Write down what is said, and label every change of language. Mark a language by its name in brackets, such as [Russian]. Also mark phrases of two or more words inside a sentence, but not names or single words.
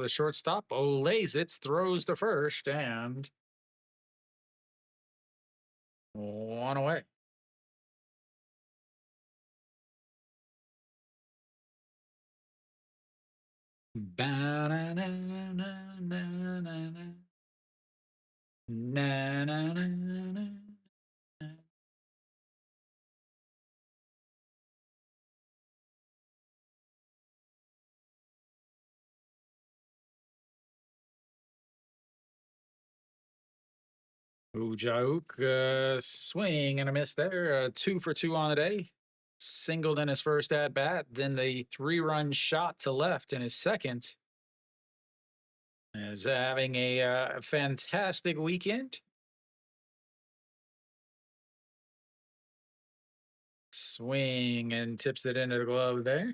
[English] The shortstop lays it, throws to first, and 1 away. Ba-na-na-na-na-na-na. Na-na-na-na-na. Ujauk, swing and a miss there. 2 for 2 on the day. Singled in his first at bat, then the 3-run shot to left in his second. Is having a fantastic weekend. Swing and tips it into the glove there.